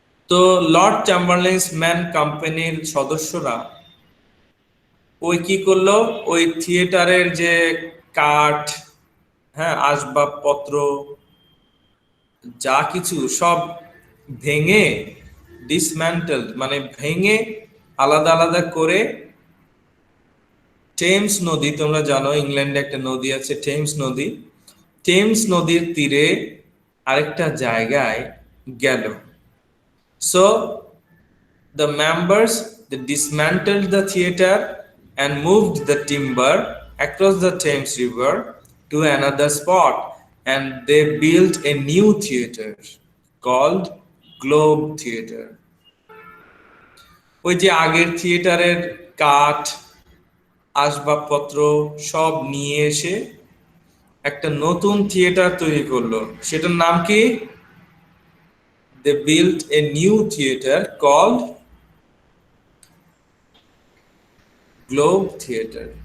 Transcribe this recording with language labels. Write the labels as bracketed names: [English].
[Bangla] তো Lord চ্যাম্বারলেন্স man কোম্পানির সদস্যরা ওই কি করলো, ওই থিয়েটারের যে কাঠ, হ্যাঁ, আসবাবপত্র, যা কিছু সব ভেঙে, ডিসম্যান্টেলড মানে ভেঙে আলাদা আলাদা করে টেমস নদী, তোমরা জানো ইংল্যান্ডে একটা নদী আছে টেমস নদী, টেমস নদীর তীরে আরেকটা জায়গায় গেল। [English] So the members, they dismantled the theater and moved the timber across the Thames River to another spot, and they built a new theater called Globe Theater. [Bangla] ওই যে আগের থিয়েটারের কাঠ, আসবাবপত্র সব নিয়ে এসে একটা নতুন থিয়েটার তৈরি করলো, সেটার নাম কি? [English] They built a new theater called Globe Theater.